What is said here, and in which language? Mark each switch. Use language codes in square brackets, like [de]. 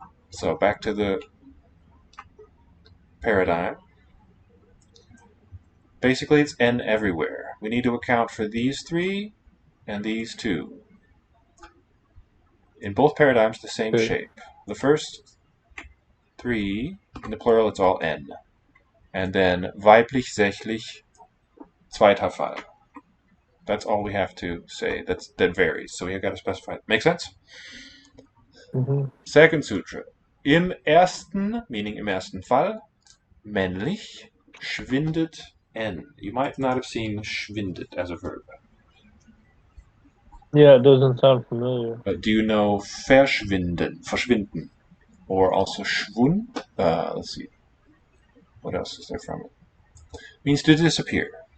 [en] So back to the paradigm. Basically, it's N everywhere. We need to account for these three and these two. In both paradigms, the same shape. The first three, in the plural, it's all N. And then [de] weiblich, sächlich, zweiter Fall. [en] That's all we have to say. That varies. So we have got to specify it. Make sense? Mm-hmm. Second sutra. [de] Im ersten, meaning im ersten Fall, männlich, Schwindet N. [en] You might not have seen schwindet as a verb. Yeah, it doesn't sound familiar. But do you know verschwinden, or also schwund? Let's see. What else is there from it? Means to disappear.